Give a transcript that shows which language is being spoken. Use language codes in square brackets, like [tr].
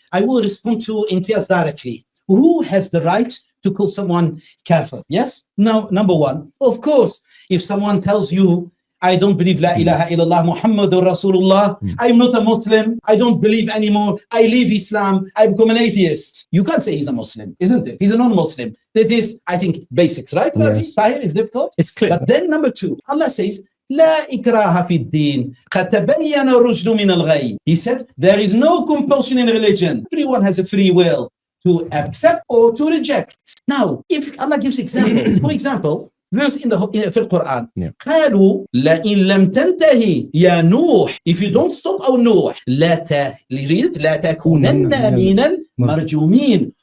[en] I will respond to Imtiaz directly. Who has the right to call someone kafir? Yes? No, number one. Of course, if someone tells you, I don't believe La ilaha illallah Muhammadur Rasulullah, I'm not a Muslim, I don't believe anymore, I leave Islam, I become an atheist. You can't say he's a Muslim, isn't it? He's a non-Muslim. That is, I think, basics, right? Yes. Tahir, it's difficult. It's clear. But then number two, Allah says, [ar] لا إكراه في الدين قد تبين الرشد من الغي. [en] He said, there is no compulsion in religion. Everyone has a free will to accept or to reject. Now, if Allah gives example, for example, verse in the Quran, [ar] قالوا لئن لم تنتهي يا نوح, [en] if you don't stop our [ar] نوح لا تكونن من المرجومين.